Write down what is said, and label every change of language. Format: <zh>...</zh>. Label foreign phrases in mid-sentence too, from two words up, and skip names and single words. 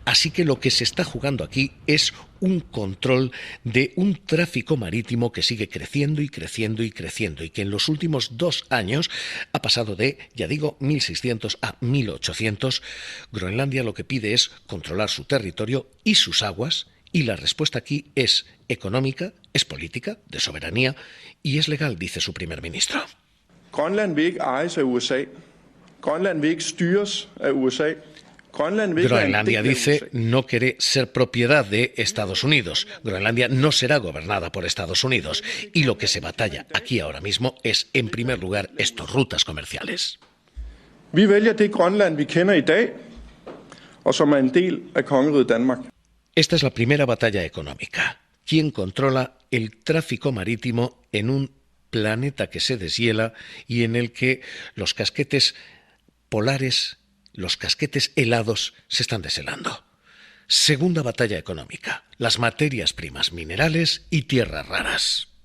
<es>Así que lo que se está jugando aquí es un control de un tráfico marítimo que sigue creciendo y creciendo y creciendo, y que en los últimos 2 años ha pasado de, ya digo, 1.600 a 1.800. Groenlandia lo que pide es controlar su territorio y sus aguas, y la respuesta aquí es económica, es política, de soberanía, y es legal, dice su primer ministro.</es> <da>Grønland vil ikke ejes af USA. Grønland vil ikke styres af USA.</da> <es>Groenlandia dice no quiere ser propiedad de Estados Unidos. Groenlandia no será gobernada por Estados Unidos. Y lo que se batalla aquí ahora mismo es, en primer lugar, estas rutas comerciales.</es> <da>Vi vælger det Grønland vi kender i dag, og som er en del af kongeriget Danmark.</da> <es>Esta es la primera batalla económica. ¿Quién controla el tráfico marítimo en un planeta que se deshiela y en el que los casquetes polares, los casquetes helados se están deshelando? Segunda batalla económica, las materias primas, minerales y tierras raras.</es>